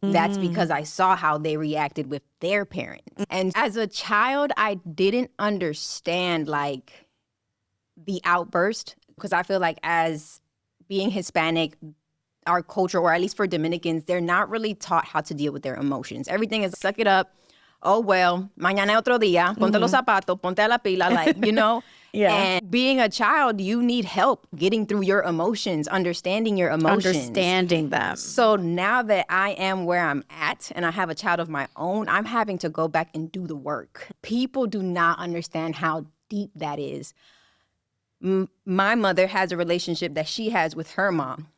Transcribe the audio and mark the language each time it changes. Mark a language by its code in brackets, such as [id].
[en] That's because I saw how they reacted with their parents. And as a child, I didn't understand like the outburst, because I feel like as being Hispanic, our culture, or at least for Dominicans, they're not really taught how to deal with their emotions. Everything is suck it up. Oh, well, [es] mañana otro día, ponte los zapatos, ponte la pila, [en] like, you know? Yeah. And being a child, you need help getting through your emotions, understanding your emotions. Understanding them. So now that I am where I'm at and I have a child of my own, I'm having to go back and do the work. People do not understand how deep that is. My mother has a relationship that she has with her mom.